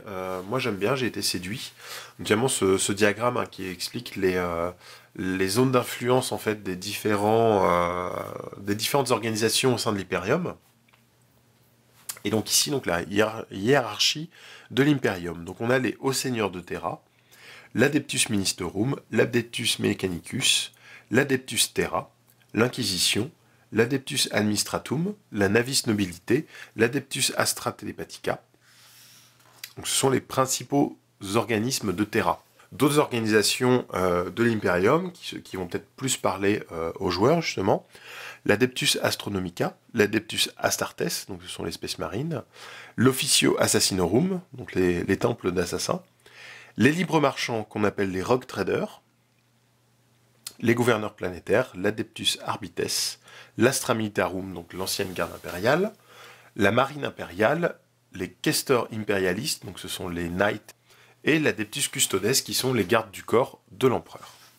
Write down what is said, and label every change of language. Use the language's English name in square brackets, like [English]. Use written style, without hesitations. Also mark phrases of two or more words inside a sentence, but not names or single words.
[French] Moi j'aime bien, j'ai été séduit. Notamment ce diagramme hein, qui explique les zones d'influence en fait des différentes organisations au sein de l'Imperium. Et donc ici, donc, la hiérarchie de l'Imperium. Donc on a les hauts seigneurs de Terra, l'Adeptus Ministerum, l'Adeptus Mechanicus, l'Adeptus Terra, l'Inquisition, l'Adeptus Administratum, la Navis Nobilité, l'Adeptus Astra Telepathica. Donc ce sont les principaux organismes de Terra. D'autres organisations de l'Imperium, qui vont peut-être plus parler aux joueurs justement, l'Adeptus Astronomica, l'Adeptus Astartes, donc ce sont les Space Marines, l'Officio Assassinorum, donc les temples d'assassins, les libres marchands qu'on appelle les Rogue Traders, les gouverneurs planétaires, l'Adeptus Arbites, l'Astra Militarum, donc l'ancienne garde impériale, la marine impériale, les Questors impérialistes, donc ce sont les Knights, et l'Adeptus Custodes, qui sont les gardes du corps de l'empereur.